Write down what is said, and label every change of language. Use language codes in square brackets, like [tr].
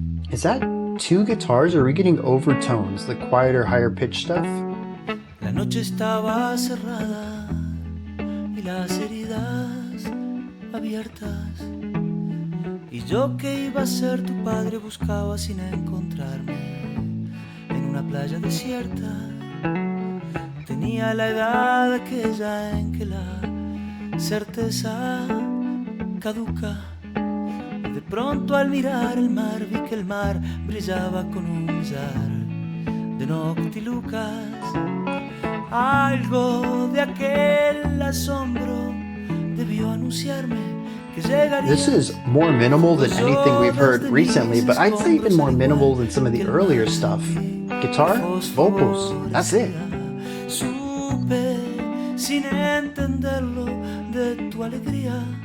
[en] Is that two guitars, or are we getting overtones, the quieter, higher pitch stuff? [es] La noche estaba cerrada y las heridas abiertas. Y yo que iba a ser tu padre buscaba sin encontrarme en una playa desierta. Tenía la edad aquella en que la certeza caduca. De pronto al mirar el mar vi que el mar brillaba con un millar de noctilucas. Algo de aquel asombro debió anunciarme que llegaría. [en] This is more minimal than anything we've heard recently, but I'd say even more minimal than some of the earlier stuff. Guitar, vocals, that's it. [es] Supe sin entenderlo de tu alegría.